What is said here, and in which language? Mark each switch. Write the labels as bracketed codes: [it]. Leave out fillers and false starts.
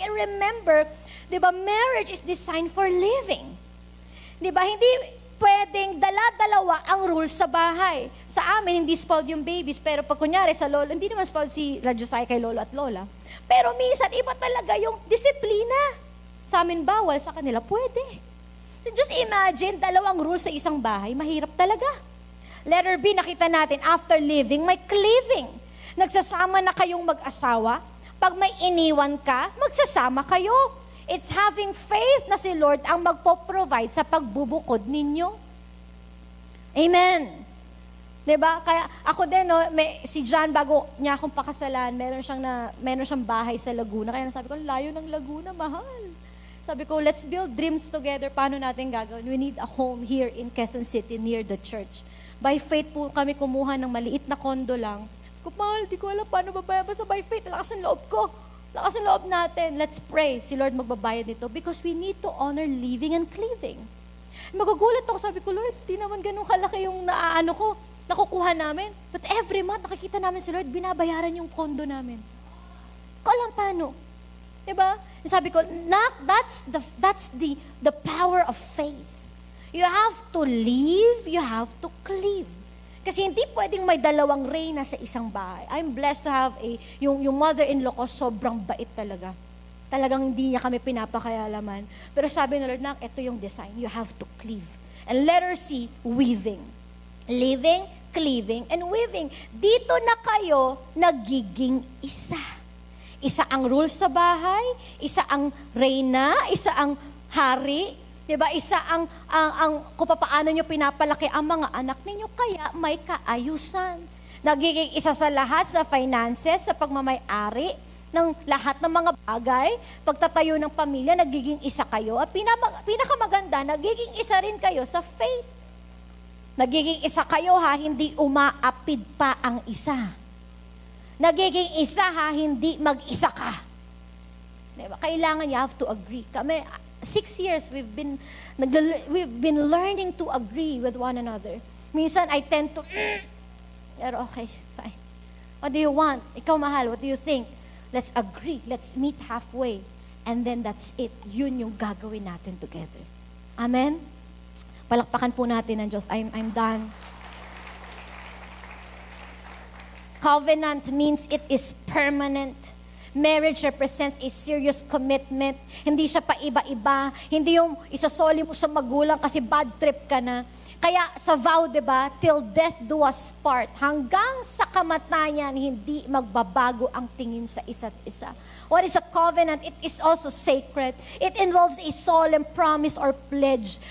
[en] And remember, diba, marriage is designed for living. [tl] Diba, hindi pwedeng dala-dalawa ang rules sa bahay. Sa amin, hindi spoiled yung babies, pero pag kunyari sa lolo, hindi naman spoiled si La Josiah kay lolo at lola. Pero minsan, iba talaga yung disiplina. Sa amin, bawal. Sa kanila, pwede. [en] So just imagine, [tl] dalawang rules sa isang bahay, mahirap talaga. Letter B, nakita natin, after living, may cleaving. Nagsasama na kayong mag-asawa. Pag may iniwan ka, magsasama kayo. [en] It's having faith [tl] na si Lord ang magpo-provide sa pagbubukod ninyo. Amen. Diba? Kaya ako din, no, si John, bago niya akong pakasalan, meron siyang bahay sa Laguna. Kaya sabi ko, layo ng Laguna, mahal. Sabi ko, [en] let's build dreams together. [tl] Paano natin gagawin? [en] We need a home here in Quezon City near the church. By faith [tl] po kami kumuha ng maliit na kondo lang. Mahal, di ko alam paano babayad. [en] Basta by faith, [tl] lakas ang loob ko. Lakas ang loob natin. [en] Let's pray. [tl] Si Lord magbabayad nito [en] because we need to honor living and cleaving. [tl] Magugulat ako. Sabi ko, Lord, di naman ganun kalaki yung nakukuha namin. [en] But every month, [tl] nakikita namin si Lord, binabayaran yung kondo namin. Ko alam paano. Diba? Sabi ko, [en] that's the power of faith. You have to live, you have to cleave. [tl] Kasi hindi pwedeng may dalawang reyna sa isang bahay. [en] I'm blessed to have yung mother-in-law ko, [tl] sobrang bait talaga. Talagang hindi niya kami pinapakayalaman. Pero sabi ng Lord, ito yung design. [en] You have to cleave. And letter C, weaving. Living, cleaving, and weaving. [tl] Dito na kayo nagiging isa. Isa ang rules sa bahay, isa ang reyna, isa ang hari, diba? Isa ang kung paano nyo pinapalaki ang mga anak ninyo, kaya may kaayusan. Nagiging isa sa lahat sa finances, sa pagmamay-ari ng lahat ng mga bagay, pagtatayo ng pamilya, nagiging isa kayo. At pinakamaganda, nagiging isa rin kayo sa faith. Nagiging isa kayo hindi umaapid pa ang isa. Nagiging isa hindi mag-isa ka. Diba? [en] Kailangan you have to agree. Kami, 6 years, we've been learning to agree with one another. Minsan, I tend to, pero okay, fine. What do you want? [tl] Ikaw, mahal, [en] what do you think? Let's agree. Let's meet halfway. And then that's it. [tl] Yun yung gagawin natin together. Amen? Palakpakan po natin ang Diyos. [en] I'm done. Covenant means it is permanent. Marriage represents a serious commitment. [tl] Hindi siya pa iba-iba. Hindi yung isasoli mo sa magulang kasi bad trip ka na. Kaya sa vow, diba, [en] till death do us part, [tl] hanggang sa kamatayan, hindi magbabago ang tingin sa isa't isa. [en] What is a covenant? It is also sacred. It involves a solemn promise or pledge.